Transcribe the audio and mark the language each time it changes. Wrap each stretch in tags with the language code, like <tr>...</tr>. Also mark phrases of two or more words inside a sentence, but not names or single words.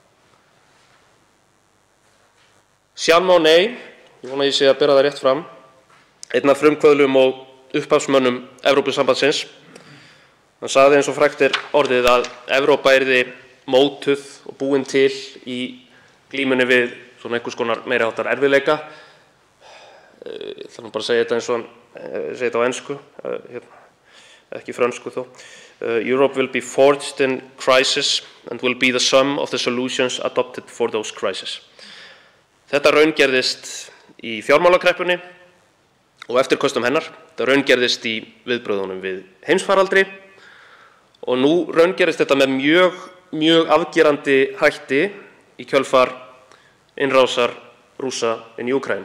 <is>Jean Monnet, ég vona að ég sé að bera það rétt fram, einn af frumkvöðlum og upphafsmönnum Evrópusambandsins, hann sagði eins og frægt orðið að Evrópa yrði mótuð og búin til í glímunni við svona einhvers konar meiri háttar erfiðleika. Ég ætla nú bara að segja þetta eins og hann segir þetta á ensku, ekki frönsku þó.</is> <en>Europe will be forged in crisis and will be the sum of the solutions adopted for those crises.</en> <is>Þetta raungerðist í fjármálakreppunni og eftirköstum hennar. Þetta raungerðist í viðbrögðunum við heimsfaraldri og nú raungerðist þetta með mjög afgerandi hætti í kjölfar innrásar Rússa inn í Úkraínu.</is>